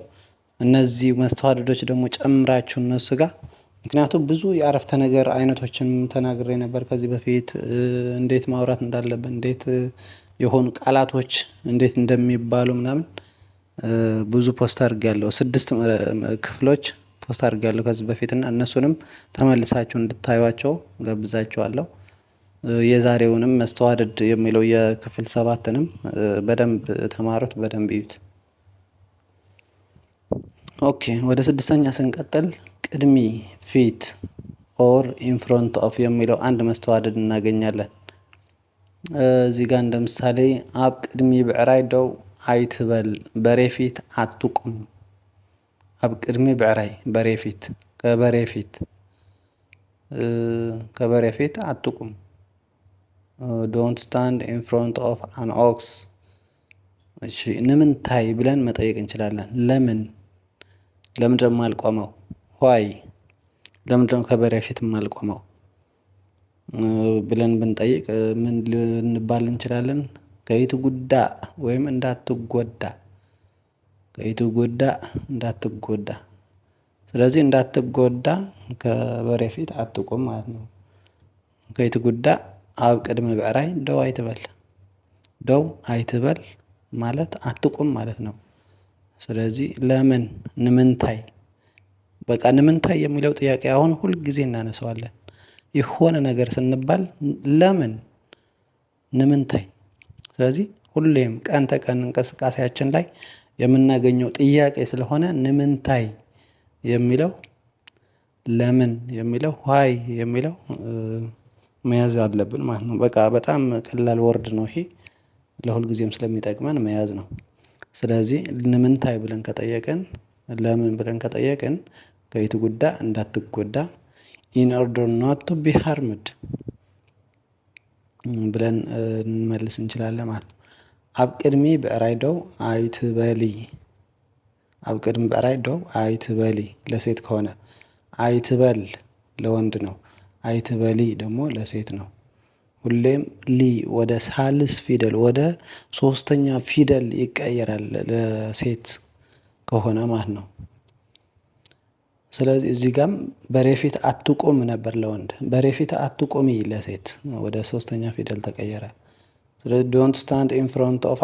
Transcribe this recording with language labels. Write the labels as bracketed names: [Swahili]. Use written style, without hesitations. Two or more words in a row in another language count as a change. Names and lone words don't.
[Amharic] እነዚህ መስተዋድዶች ደግሞ ጨምራችሁ እነሱ ጋር ምክንያቱም ብዙ የአረፍተ ነገር አይነቶችን ተናግሬ ነበር ከዚህ በፊት እንዴት ማውራት እንዳለብን፣ እንዴት የሆኑ ቃላቶች እንዴት እንደሚባሉ ምናምን ብዙ ፖስት አድርጌያለሁ። 6 ክፍሎች ፖስት አድርጌያለሁ ከዚህ በፊት እና እነሱንም ተመልሳችሁ እንድታዩዋቸው ጋብዛችኋለሁ። የዛሬውንም መስተዋድድ የሚለው የክፍል 7ንም በደንብ ተማሩት፣ በደንብ እዩት። ኦኬ ወደ 6ኛ ስንቀጥል ቅድሚ ፊት [English] or in front of [Amharic] የሚለው አንድ መስተዋድድ እናገኛለን። እዚህ ጋር እንደ ምሳሌ [Tigrinya] አብ ቅድሚ ብዕራይ ደው አይትበል፣ [Amharic] በሬ ፊት አትቁም። [Tigrinya] አብ ቅድሚ ብዕራይ [Amharic] በሬ ፊት፣ ከበሬ ፊት አትቁም። [English] don't stand in front of an ox። [Amharic] እሺ ንምንታይ ብለን መጠየቅ እንችላለን። ለምን ደግሞ አልቆመው? ዋይ ለምን ደግሞ ከበሬ ፊት አልቆመው ብለን ብንጠይቅ ምን ልንባል እንችላለን? ከይትጉዳ ወይም እንዳትጎዳ፣ ከይትጉዳ እንዳትጎዳ። ስለዚህ እንዳትጎዳ ከበሬ ፊት አትቁም ማለት ነው። [Tigrinya] ከይትጉዳ አብ ቅድሚ ብዕራይ ደው አይትበል፣ ደው አይትበል [Amharic] ማለት አትቁም ማለት ነው። ስለዚህ ለምን ንምንታይ፣ በቃ ንምንታይ የሚለው ጥያቄ አሁን ሁል ጊዜ እናነሳዋለን። የሆነ ነገር ስንባል ለምን ንምንታይ። ስለዚህ ሁሌም ቀን ተቀን እንቅስቃሴያችን ላይ የምናገኘው ጥያቄ ስለሆነ ንምንታይ የሚለው ለምን የሚለው ዋይ የሚለው መያዝ አለብን ማለት ነው። በቃ በጣም ቀላል ወርድ ነው ይሄ ለሁልጊዜም ስለሚጠቅመን መያዝ ነው። ስለዚህ ንምንታይ ብለን ከጠየቅን ለምን ብለን ከጠየቅን ከየት ጉዳ እንዳትጎዳ [English] in order not to be harmed [Amharic] ብለን እንመልስ እንችላለን ማለት ነው። [Tigrinya] ኣብ ቅድሚ ብዕራይ ደው ኣይትበሊ። ኣብ ቅድሚ ብዕራይ ደው ኣይትበሊ [Amharic] ለሴት ከሆነ አይትበል ለወንድ ነው። አይትበሊ ደግሞ ለሴት ነው። ሁሌም ሊ ወደ ሳልስ ፊደል ወደ ሶስተኛ ፊደል ይቀየራል ለሴት ከሆነ ማለት ነው። ስለዚህ እዚህ ጋርም በሬ ፊት አትቁም ነበር ለወንድ፣ በሬ ፊት አትቁሚ ለሴት ወደ ሶስተኛ ፊደል ተቀየረ። ስለዚህ [English] don't stand in front of